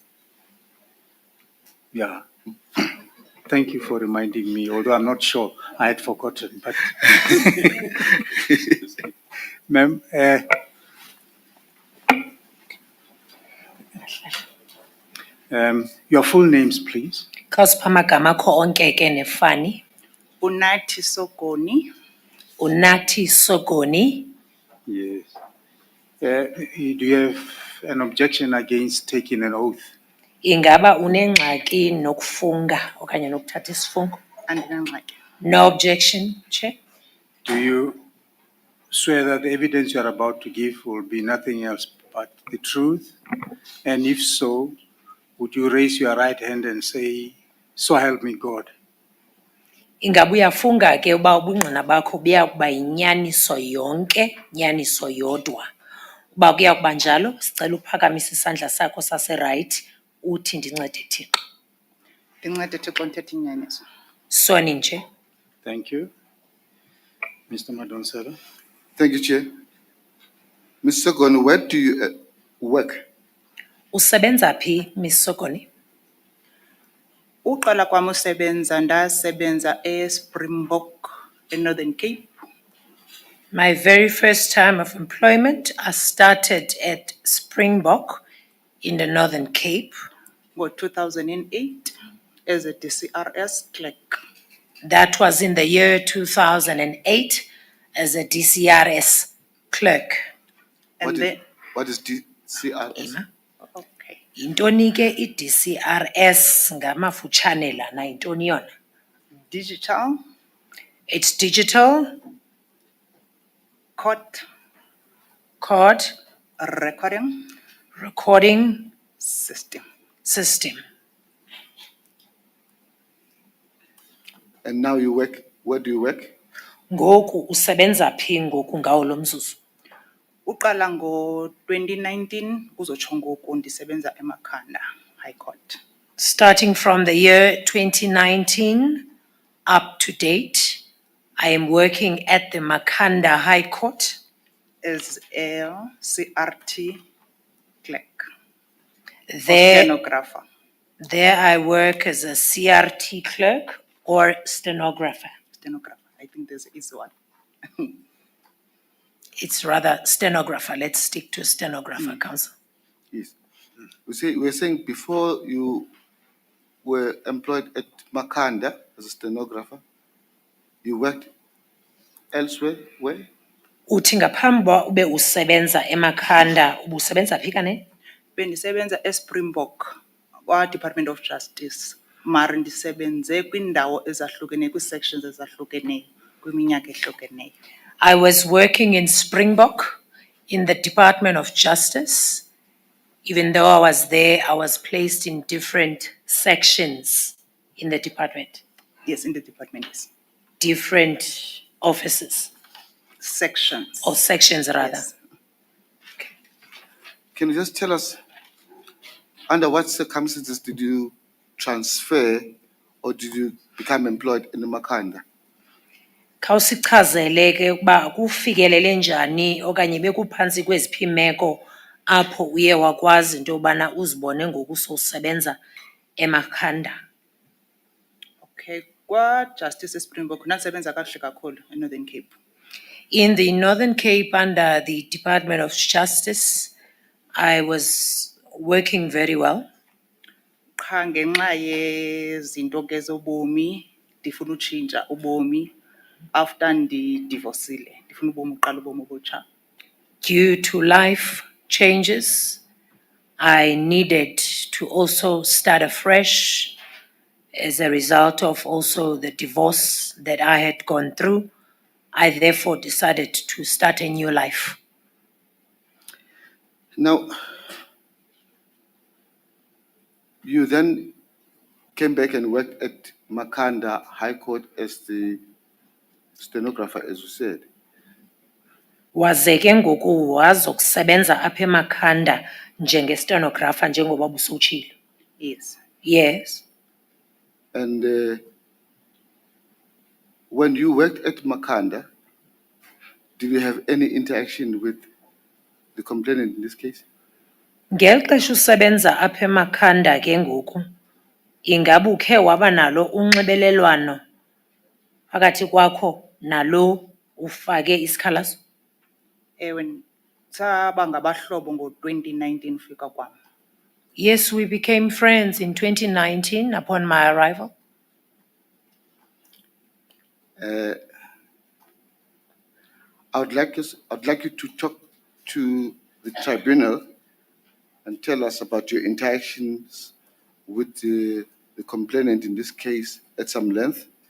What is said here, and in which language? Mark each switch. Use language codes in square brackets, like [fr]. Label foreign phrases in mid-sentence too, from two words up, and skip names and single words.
[en] Yeah. Thank you for reminding me, although I'm not sure I had forgotten. But Ma'am, your full names, please. [xh] Khawusiphamagama akho onke ke nefani. Unathi Sokoni. Unathi Sokoni. [en] Yes. Do you have an objection against taking an oath? [xh] Ingaba unengxaki nokufunga okanye nokuthatha isifungo? Andinangxaki. [en] No objection, Chair. Do you swear that the evidence you are about to give will be nothing else but the truth? And if so, would you raise your right hand and say, "So help me God"? [xh] Ingaba uyafunga ke uba ubungqina bakho buya kuba yinyaniso yonke, nyaniso yodwa. Uba kuya kuba njalo, sicela uphakamisa isandla sakho sase-right uthi ndincede Thixo. Ndincede Thixo ndithethe inyaniso. Soni nje. [en] Thank you. Mr. Madonsela. Thank you, Chair. Mr. Sokoni, where do you work? [xh] Usebenza phi, Ms. Sokoni? Uqala kwam usebenza ndasebenza eSpringbok eNorthern Cape. [en] My very first time of employment, I started at Springbok in the Northern Cape. Ngo-2008 as a DCRS clerk. That was in the year 2008 as a DCRS clerk. And What is DCRS? Emma? Okay. [xh] Intoni ke i-DCRS ngamafutshane lana intoni yona? [en] Digital. It's digital. Court. Recording System. And now you work, where do you work? [xh] Ngoku usebenza phi ngoku ngawo lo mzuzu? Uqala ngo-2019 kuzotsho ngoku ndisebenza eMakhanda High Court. [en] Starting from the year 2019 up to date, I am working at the Makhanda High Court As a CRT clerk. There, Stenographer. there I work as a CRT clerk or stenographer. I think there's is one. It's rather stenographer. Let's stick to stenographer, Council. Yes. We're saying before you were employed at Makhanda as a stenographer, you worked elsewhere, where? [xh] Uthi ngaphambi uba ube usebenza eMakhanda, ubusebenza phi kane? Bendisebenza eSpringbok kwa-Department of Justice. Mara ndisebenze kwindawo ezahlukeneyo, kwi-sections ezahlukeneyo, kwiminyaka ehlukeneyo. [en] I was working in Springbok in the Department of Justice. Even though I was there, I was placed in different sections in the department. Yes, in the department, yes. Different offices. Sections. Or sections, rather. Yes. Can you just tell us, under what circumstances did you transfer or did you become employed in the Makhanda? [xh] Khawusichazele ke ukuba kufikelele njani okanye bekuphantsi kweziphi imeko apho uye wakwazi into yobana uzibone ngoku sowusebenza eMakhanda. Okay, kwa-Justice Springbok nasebenza kakuhle kakhulu eNorthern Cape. [en] In the Northern Cape under the Department of Justice, I was working very well. [xh] Qha ngenxa yezinto ke zobomi, ndifuna utshintsha ubomi after ndidivorcile. Ndifuna ubomi uqala ubomi obutsha. [en] Due to life changes, I needed to also start afresh as a result of also the divorce that I had gone through. I therefore decided to start a new life. Now, you then came back and worked at Makhanda High Court as the stenographer, as you said. [xh] Waze ke ngoku wazokusebenza apha eMakhanda njenge-stenographer njengoba busutshilo. [en] Yes. Yes. And when you worked at Makhanda, did you have any interaction with the complainant in this case? [xh] Ngeli xesha usebenza apha eMakhanda ke ngoku, ingabe ukhe waba nalo unxibelelwano phakathi kwakho nalo ufake isikhalazo? Ewe, saba ngabahlobo ngo-2019 fika kwam. [en] Yes, we became friends in 2019 upon my arrival. I'd like you to talk to the tribunal and tell us about your interactions with the complainant in this case at some length.